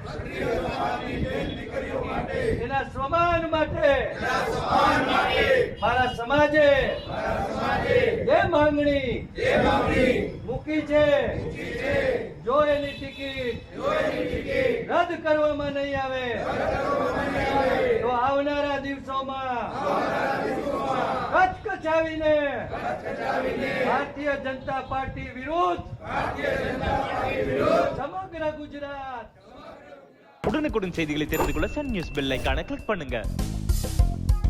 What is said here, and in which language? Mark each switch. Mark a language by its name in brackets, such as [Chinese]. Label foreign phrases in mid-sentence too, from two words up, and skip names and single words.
[Gujarati] એના સ્વમાન માટે મારા સમાજે જે માંગણી મૂકી છે જો એની ટિકિટ રદ કરવામાં નહીં આવે તો આવનારા દિવસોમાં કચકચાવીને ભારતીય જનતા પાર્ટી વિરુદ્ધ સમગ્ર ગુજરાત. [Tamil] உடனுக்குடன் செய்திகளை தெரிந்து கொள்ள சன் நியூஸ் பெல் ஐகானை கிளிக் பண்ணுங்க.